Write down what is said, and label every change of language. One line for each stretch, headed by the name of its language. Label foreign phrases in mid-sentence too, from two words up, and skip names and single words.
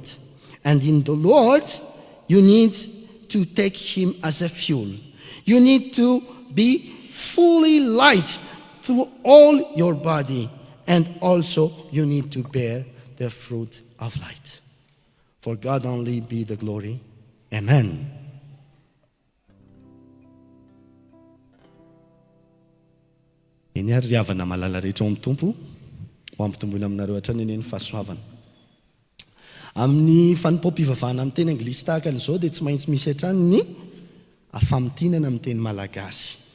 English: And in the Lord, you need to take Him as a fuel. You need to be fully light through all your body. And also, you need to bear the fruit of light. For God only be the glory. Amen.
Malagasy: Eny ary riavana malala rehetra ao amin'ny Tompo, ho ampitombona aminareo hatrany eny fahasoavana. Amin'ny fanompoampivavahana amin'ny teny Église tahaka an'izao dia tsy maintsy misy hatrany ny famitianana amin'ny teny Malagasy.